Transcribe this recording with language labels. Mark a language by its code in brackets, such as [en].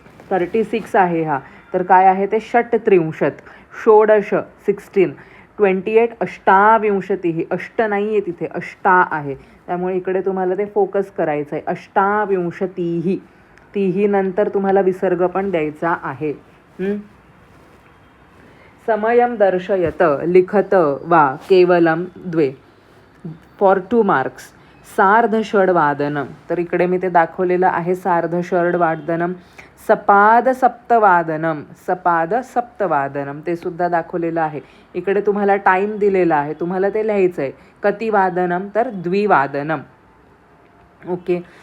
[mr] 36 आहे हा. तर काय आहे ते षट्त्रिंशत्. [sa] षोडश 16. 28 अष्टाविंशतिः. [mr] अष्ट नाही आहे तिथे, अष्टा आहे. त्यामुळे इकडे तुम्हाला ते फोकस करायचं आहे. अष्टाविंशतिः. तीही नंतर तुम्हाला विसर्ग पण द्यायचा आहे. [sa] समयम दर्शयत लिखत वा केवलम [en] 2 for 2 marks. [sa] सार्धषड्वादनम. [mr] तर इकडे मी ते दाखवलेलं आहे. [sa] सार्धषड्वादनम. सपाद सप्तवादनम. सपाद सप्तवादनम [mr] ते सुद्धा दाखवलेलं आहे. इकडे तुम्हाला टाईम दिलेला आहे, तुम्हाला ते लिहायचं आहे. [sa] कतिवादनम तर द्विवादनम. ओके.